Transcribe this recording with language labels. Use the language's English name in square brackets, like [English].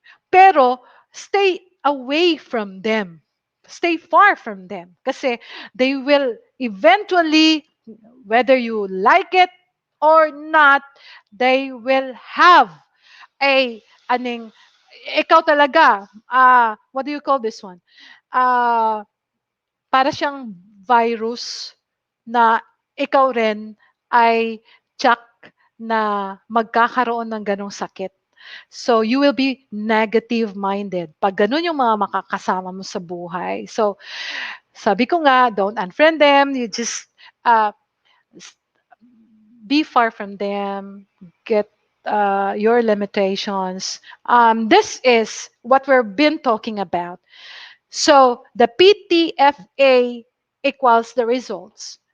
[English] Pero stay away from them. Stay far from them. Kasi they will eventually, whether you like it or not, they will have aning, [Filipino] ikaw talaga, [English] what do you call this one? [Filipino] Uh, para siyang virus na ikaw rin ay tsak na magkakaroon ng ganong sakit. [English] So, you will be negative-minded. [Filipino] Pag ganun yung mga makakasama mo sa buhay. [English] So, [Filipino] sabi ko nga, [English] don't unfriend them. You just uh, be far from them. Get your limitations. This is what we've been talking about. So the PTFA equals the results.